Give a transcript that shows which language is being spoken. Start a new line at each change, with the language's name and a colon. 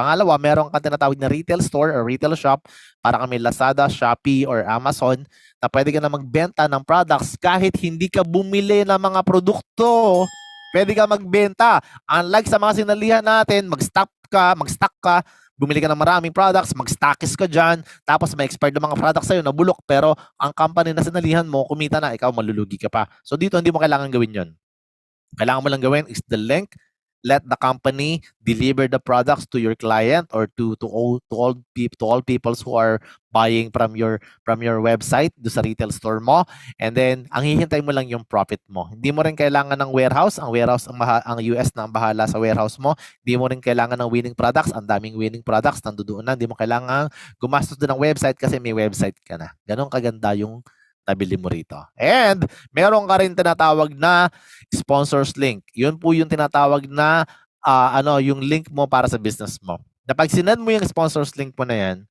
Filipino: Pangalawa, meron kang tinatawag na retail store or retail shop para kami Lazada, Shopee, or Amazon na pwede ka na magbenta ng products kahit hindi ka bumili ng mga produkto. Pwede ka magbenta. Unlike sa mga sinalihan natin, mag-stock ka, bumili ka ng maraming products, mag-stockist ka dyan, tapos may expired na mga products sa'yo na bulok, pero ang company na sinalihan mo, kumita na, ikaw malulugi ka pa. So dito, hindi mo kailangan gawin yon. Kailangan mo lang gawin is the link.
English: Let the company deliver the products to your client or to all people who are buying from your website
Filipino: do sa retail store mo,
English: and then
Filipino: ang hihintay mo lang yung profit mo. Hindi mo rin kailangan ng warehouse. Ang US na ang bahala sa warehouse mo. Hindi mo rin kailangan ng winning products. Ang daming winning products nandoon na. Hindi mo kailangan gumastos din ng website kasi may website ka na. Ganon kaganda yung nabili mo rito. And meron ka rin tinatawag na sponsors link. Yun po yung tinatawag na yung link mo para sa business mo. Na pag sinend mo yung sponsors link mo na yan,